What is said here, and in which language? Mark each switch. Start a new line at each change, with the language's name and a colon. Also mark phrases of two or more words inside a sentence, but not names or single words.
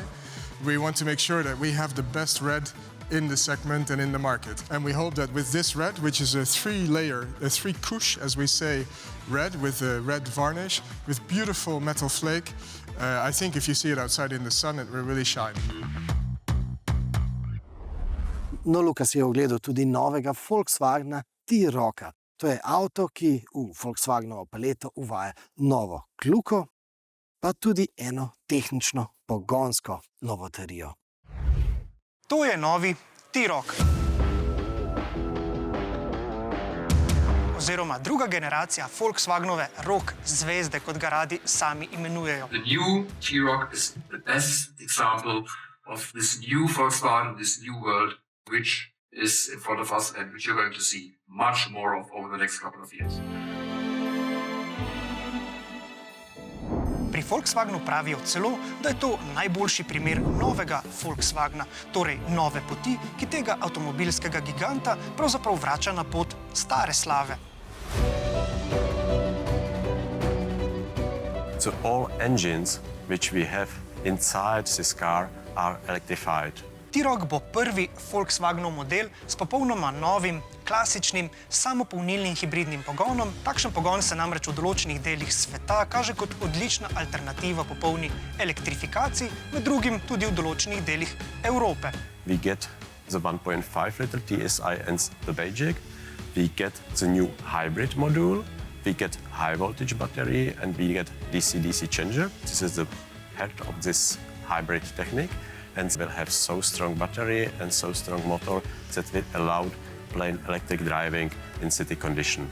English: We want to make sure that we have the best red in the segment and in the market. And we hope that with this red, which is a three-couche, as we say, red with a red varnish, with beautiful metal flake, I think if you see it outside in the sun, it will really shine.
Slovenian: No, Lukas je ogledal tudi novega Volkswagena T-Rocka. To je avto, ki v Volkswagenovo paleto uvaja novo kljuko, pa tudi eno tehnično pogonsko novoterijo. To je novi T-Roc. Oziroma druga generacija Volkswagenove rock zvezde, kot ga radi sami imenujejo.
English: The new T-Roc is the best example of this new Volkswagen, this new world, which is in front of us and which you're going to see much more of over the next couple of years.
Slovenian: Pri Volkswagenu pravijo celo, da je to najboljši primer novega Volkswagena, torej nove poti, ki tega avtomobilskega giganta pravzaprav vrača na pot stare slave.
English: So all engines which we have inside this car are electrified.
Slovenian: T-Roc bo prvi Volkswagenov model s popolnoma novim, klasičnim, samopolnilnim hibridnim pogonom. Takšen pogon se namreč v določenih delih sveta kaže kot odlična alternativa popolni elektrifikaciji, med drugim tudi v določenih delih Evrope.
English: We get the 1.5 liter TSI and the Bajaj. We get the new hybrid module. We get high voltage battery and we get DC-DC changer. This is the head of this hybrid technique. And will have so strong battery and so strong motor that will allow plain electric driving in city condition.